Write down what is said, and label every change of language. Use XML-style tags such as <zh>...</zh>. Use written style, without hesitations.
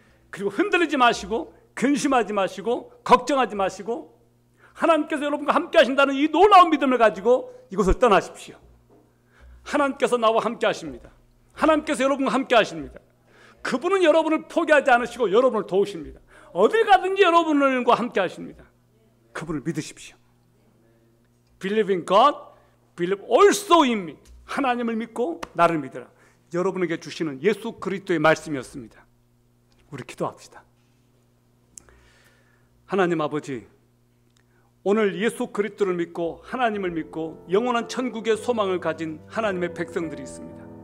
<ko>그리고 흔들리지 마시고, 근심하지 마시고, 걱정하지 마시고, 하나님께서 여러분과 함께 하신다는 이 놀라운 믿음을 가지고 이곳을 떠나십시오. 하나님께서 나와 함께 하십니다. 하나님께서 여러분과 함께 하십니다. 그분은 여러분을 포기하지 않으시고 여러분을 도우십니다. 어딜 가든지 여러분과 함께 하십니다. 그분을 믿으십시오.</ko> <en>Believe in God, believe also in me.</en> <ko>하나님을 믿고 나를 믿으라. 여러분에게 주시는 예수 그리스도의 말씀이었습니다. 우리 기도합시다. 하나님 아버지, 오늘 예수 그리스도를 믿고 하나님을 믿고 영원한 천국의 소망을 가진 하나님의 백성들이 있습니다.</ko>